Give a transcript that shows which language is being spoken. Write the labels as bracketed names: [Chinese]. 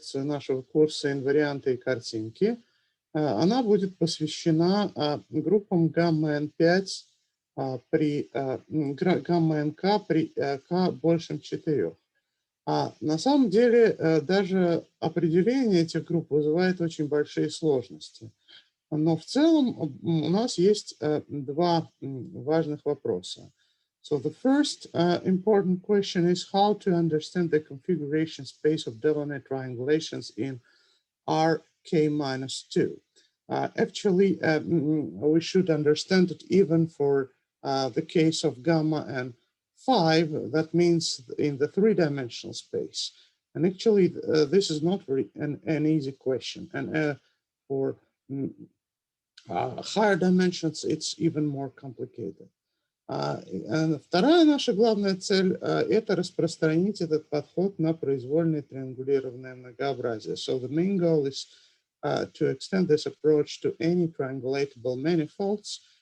[Russian] нашего курса «Инварианты и картинки». Она будет посвящена группам гамма-n5 при гамма-nk при k большим 4. На самом деле даже определение этих групп вызывает очень большие сложности. Но в целом у нас есть два важных вопроса. [English] So the first important question is how to understand the configuration space of Delaunay triangulations in Rk-2. Actually, we should understand it even for the case of gamma and 5, that means in the three-dimensional space. And actually, this is not very an easy question. And for higher dimensions, it's even more complicated. [Russian] Вторая наша главная цель – это распространить этот подход на произвольное триангулированное многообразие. [English] So the main goal is to extend this approach to any triangulatable manifolds.